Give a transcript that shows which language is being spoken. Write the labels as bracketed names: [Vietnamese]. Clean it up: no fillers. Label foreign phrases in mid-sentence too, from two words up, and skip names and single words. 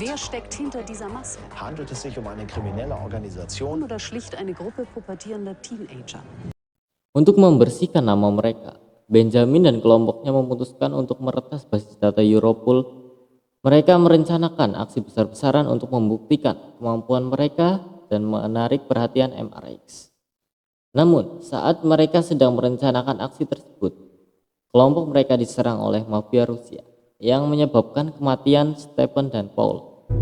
[German] Wer steckt hinter dieser Maske? Handelt es sich um eine kriminelle Organisation? Oder schlicht eine Gruppe pubertierender Teenager? [Indonesian] Untuk membersihkan nama mereka, Benjamin dan kelompoknya memutuskan untuk meretas basis data Europol. Mereka merencanakan aksi besar-besaran untuk membuktikan kemampuan mereka dan menarik perhatian MRX. Namun, saat mereka sedang merencanakan aksi tersebut, kelompok mereka diserang oleh mafia Rusia yang menyebabkan kematian Stephen dan Paul.